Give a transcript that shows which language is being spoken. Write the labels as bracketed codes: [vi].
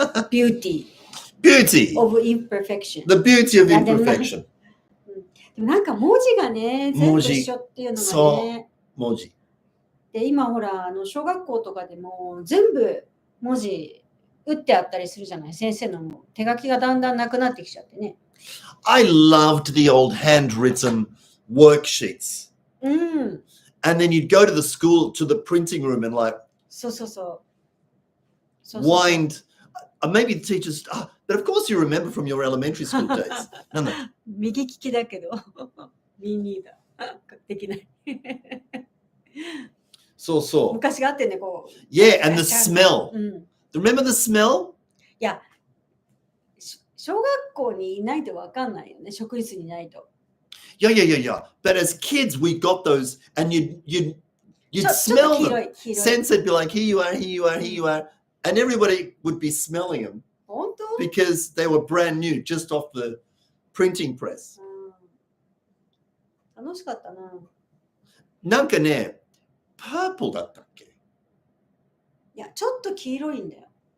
[en] Beauty of imperfection. The beauty of imperfection. [ja] でもなんか文字がね、全部一緒っていうのがね。文字。で、今ほら、小学校とかでも全部文字打ってあったりするじゃない。先生の手書きがだんだんなくなってきちゃってね。 [en] I loved the old handwritten worksheets. And then you'd go to the school, to the printing room and like wind. Maybe the teachers, but of course you remember from your elementary school days. [ja] なんだ右利きだけど、耳だ。できない。そうそう。昔があってね、こう。 [en] Yeah, and the smell. Remember the smell? [ja] いや、小学校にいないと分かんないよね、職室にいないと。 [en] Yeah. But as kids, we got those, and you'd smell them. Sensei would be like, here you are. And everybody would be smelling them. [ja] 本当？ [en] Because they were brand new, just off the printing press. [ja] 楽しかったな。なんかね、purple だったっけ？いや、ちょっと黄色いんだよ。